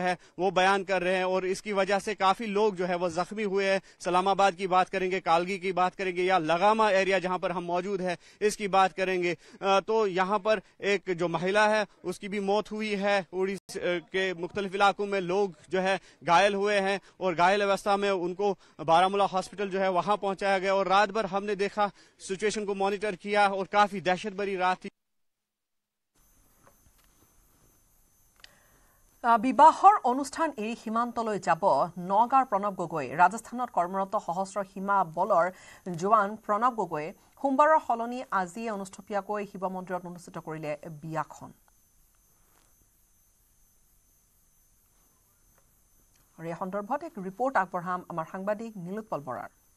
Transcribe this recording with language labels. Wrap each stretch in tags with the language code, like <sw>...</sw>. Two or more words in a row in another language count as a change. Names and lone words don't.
<hi>है वो बयान कर रहे हैं और इसकी वजह से काफी लोग जो है वो जख्मी हुए हैं सलामाबाद की बात करेंगे कालगी की बात करेंगे या लगामा एरिया जहां पर हम मौजूद है इसकी बात करेंगे तो यहां पर एक जो महिला है उसकी भी मौत हुई है उड़ीसा के मुख्तलिफ इलाकों में लोग जो है घायल हुए हैं और घायल अवस्था में उनको बारामूला हॉस्पिटल जो है वहां पहुंचाया गया और रात भर हमने देखा सिचुएशन को मॉनिटर किया और काफी दहशत भरी रात थी</hi> <as>বিবাহৰ অনুষ্ঠান এৰি সীমান্তলৈ যাব নগাঁৱৰ প্ৰণৱ গগৈ ৰাজস্থানত কৰ্মৰত সহস্ৰ সীমা বলৰ জোৱান প্ৰণৱ গগৈ সোমবাৰৰ সলনি আজি অনুষ্ঠিতকৈ শিৱ মন্দিৰত অনুষ্ঠিত কৰিলে বিয়াখন আৰু এই সন্দৰ্ভত এক ৰিপৰ্ট আগবঢ়াম আমাৰ সাংবাদিক নীলোৎপল বৰাৰ</as>